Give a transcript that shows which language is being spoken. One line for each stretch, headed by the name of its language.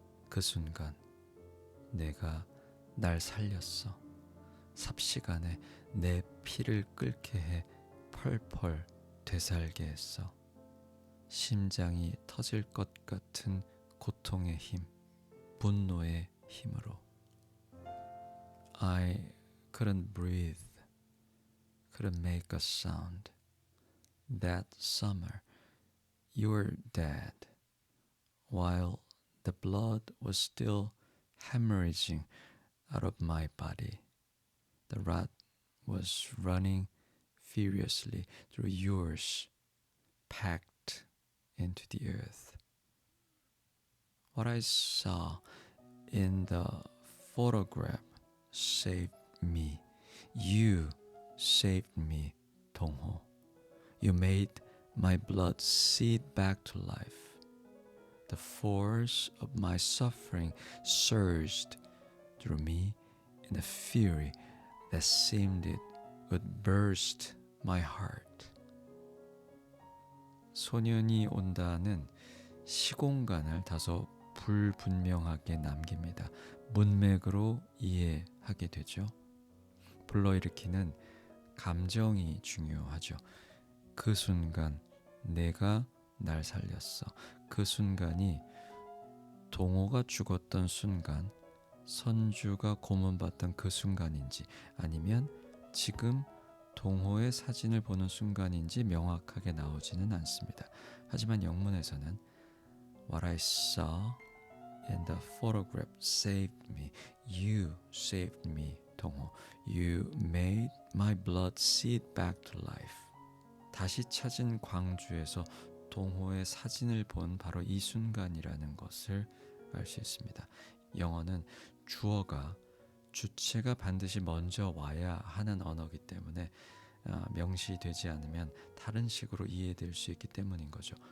Korean: 그 순간 내가 날 살렸어. 삽시간에 내 피를 끓게 해 펄펄 되살게 했어. 심장이 터질 것 같은 고통의 힘, 분노의 힘으로.
English: I couldn't breathe, couldn't make a sound. That summer, you were dead, while the blood was still hemorrhaging out of my body. The rat was running furiously through yours, packed into the earth. What I saw in the photograph saved me. You saved me, Dongho. You made my blood seep back to life. The force of my suffering surged through me in a fury that seemed it would burst my heart.
Korean: 소년이 온다는 시공간을 다소 불분명하게 남깁니다. 문맥으로 이해하게 되죠. 불러일으키는 감정이 중요하죠. 그 순간 내가 날 살렸어. 그 순간이 동호가 죽었던 순간, 선주가 고문받던 그 순간인지 아니면 지금 동호의 사진을 보는 순간인지 명확하게 나오지는 않습니다. 하지만 영문에서는
English: What I saw in the photograph saved me. You saved me, 동호. You made my blood seep back to life.
Korean: 다시 찾은 광주에서 동호의 사진을 본 바로 이 순간이라는 것을 알 수 있습니다. 영어는 주어가 주체가 반드시 먼저 와야 하는 언어이기 때문에 명시되지 않으면 다른 식으로 이해될 수 있기 때문인 거죠.